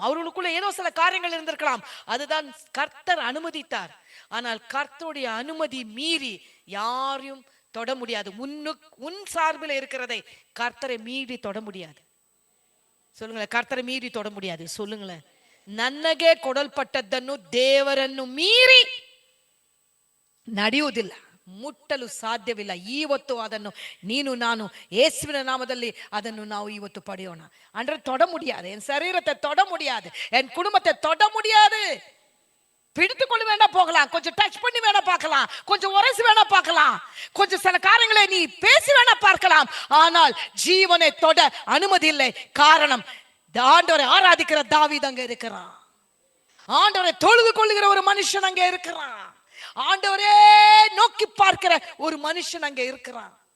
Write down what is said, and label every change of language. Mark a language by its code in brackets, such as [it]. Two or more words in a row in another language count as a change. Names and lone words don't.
[ta] அவர்களுக்குள்ள ஏதோ சில காரியங்கள் இருந்திருக்கலாம். அதுதான் கர்த்தர் அனுமதித்தார். ஆனால் கர்த்தருடைய அனுமதி மீறி யாரையும் தொட முடியாது. உன் சார்பில் இருக்கிறதை கர்த்தரை மீறி தொட முடியாது. சொல்லுங்களேன், கர்த்தரை மீறி தொட முடியாது. சொல்லுங்களேன், [kn] ನನಗೆ ಕೊಡಲ್ಪಟ್ಟದ್ದನ್ನು ದೇವರನ್ನು ಮೀರಿ ನಡೆಯುವುದಿಲ್ಲ, ಮುಟ್ಟಲು ಸಾಧ್ಯವಿಲ್ಲ. ಇವತ್ತು ಅದನ್ನು ನೀನು ನಾನು ಯೇಸುವಿನ ನಾಮದಲ್ಲಿ ಅದನ್ನು ನಾವು ಇವತ್ತು ಪಡೆಯೋಣ. [ta] ಅಂದ್ರೆ தொட முடியாது, என் சரீரத்தை தொட முடியாது, என் குடும்பத்தை தொட முடியாது. பிடித்துக்கொள்ள வேணா போகலாம், கொஞ்சம் டச் பண்ணி வேணா பார்க்கலாம், கொஞ்சம் உரசி வேணா பார்க்கலாம், கொஞ்சம் சில காரியங்களை நீ பேசி வேணா பார்க்கலாம். ஆனால் ஜீவனை தொட அனுமதி இல்லை. காரணம், ஆண்டவரை ஆராதிக்கிற தாவீது அங்க இருக்கிறான், ஆண்டவரை தொழுது கொள்ளுகிற ஒரு மனுஷன் அங்க இருக்கிறான், ஆண்டவரே நோக்கி பார்க்கிற ஒரு மனுஷன் அங்க இருக்கிறான்.